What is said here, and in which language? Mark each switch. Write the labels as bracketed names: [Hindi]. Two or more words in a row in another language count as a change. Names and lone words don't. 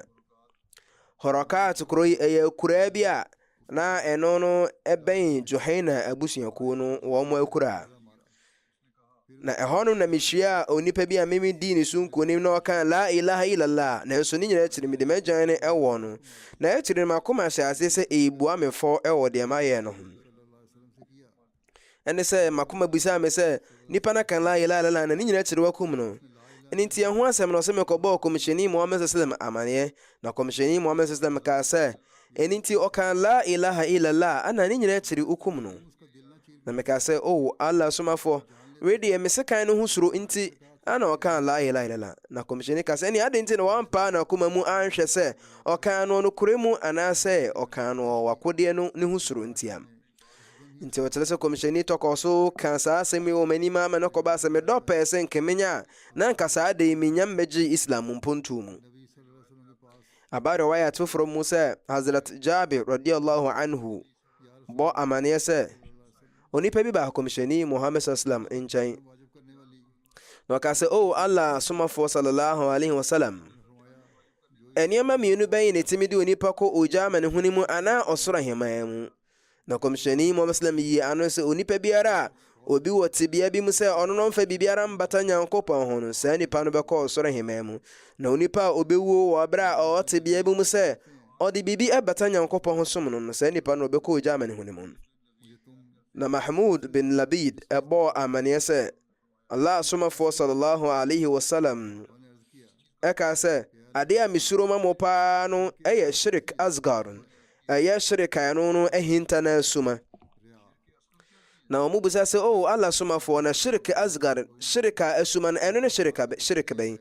[Akan] Hurakat kuro yi ɛyɛ kuraa bi a na ɛno no ɛbɛn Juhaina abusuakuo no wɔn akura. Na ɛhɔ no na mehyia onipa bi a mimi di ne so nkonim na ɔka [Arabic] لا إله إلا الله, [Akan] na nso ne nyinaa kyerɛ mede magyan ne ɛwɔ no, na ɛkyerɛ no makoma hyɛ ase sɛ ɛbua me fɔ ɛwɔ deɛ mayɛ no ho. Ɛne sɛ makoma busaa me sɛ nipa na kan [Arabic] لا إله إلا الله [Akan] na ne nyinaa kyerɛ wakum no. Ɛne nti ɛho asɛm no sɛ mekɔbɔɔ Kɔmhyɛni Muhammad sallam amaneɛ, na Kɔmhyɛni Muhammad sallam kaa sɛ ɛne nti ɔka [Arabic] لا إله إلا الله [Akan] ana ne nyinaa kyerɛ ukum no. Na mekaa sɛ o Allah somafo wedi emesekan no ho suro nti ana ɔka [Arabic] لا إله إلا الله. [Akan] Na Kɔmhyɛni ka sɛ ɛne ade nti na wampa na akoma mu anhwɛ sɛ ɔka no kure mu anaasɛ ɔka no wakodeɛ no ne ho suro nti am. Nti wɔkyerɛ sɛ Kɔmhyɛni tɔkɔ so ka saa asɛm yi wɔ m'anim ama no kɔba sɛ medɔ pɛɛ sɛ nkɛmenya na nka saa de menya mmɛgye Islam mpontu mu. Aba riwayat foforɔ mu sɛ Hazrat Jabir [Arabic] رضي الله عنه [Akan] bɔ amaneɛ sɛ onipa bi ba Kɔmhyɛni Muhammad sallam nkyɛn, na ɔka sɛ o Allah somafoɔ [Arabic] صلى الله عليه وسلم, [Akan] ɛnneɛma mmienu bɛn ne timi de onipa kɔ ogya ama ne hone mu anaa ɔsoro ahemman mu. Na Kɔmhyɛni Muhammad sallam yi ano sɛ onipa biara a obi wɔ tebea bi mu sɛ ɔno no mfa biribiara mbata Nyankopɔn ho no, saa nipa no bɛkɔ ɔsoro ahemman mu. Na onipa a obɛwuo wɔ berɛ a ɔwɔ tebea bi mu sɛ ɔde biribi ɛbata Nyankopɔn ho som no, saa nipa no ɔbɛkɔ ogya ama ne hone mu. Na Mahmud bin Labid ɛbɔ amaneɛ sɛ Allah somafoɔ [Arabic] صلى الله عليه وسلم [Akan] ɛka sɛ ade a mesuro ma mo paa no ɛyɛ [Arabic] شرك أصغر, [Akan] ɛyɛ shirik a ɛno no ɛhinta na asuma. Na ɔmo busa sɛ o Allah somafoɔ na [Arabic] شرك أصغر, [Akan] shirik a asuma no ɛno ne shirik bɛn?